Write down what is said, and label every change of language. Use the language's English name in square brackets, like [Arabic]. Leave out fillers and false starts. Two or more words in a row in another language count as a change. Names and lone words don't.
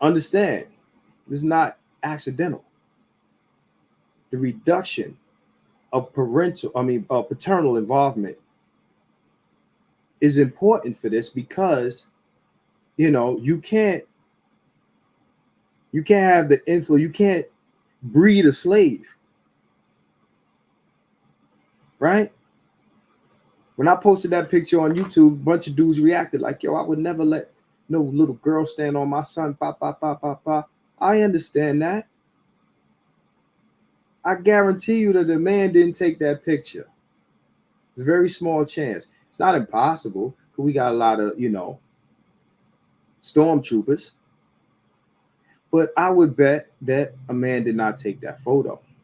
[English] Understand, this is not accidental. The reduction of paternal involvement is important for this because, you can't have the influence. You can't breed a slave, right? When I posted that picture on YouTube, a bunch of dudes reacted like, yo, I would never let no little girl stand on my son. Pa, pa, pa, pa, pa. I understand that. I guarantee you that the man didn't take that picture. It's a very small chance. It's not impossible because we got a lot of, stormtroopers. But I would bet that a man did not take that photo.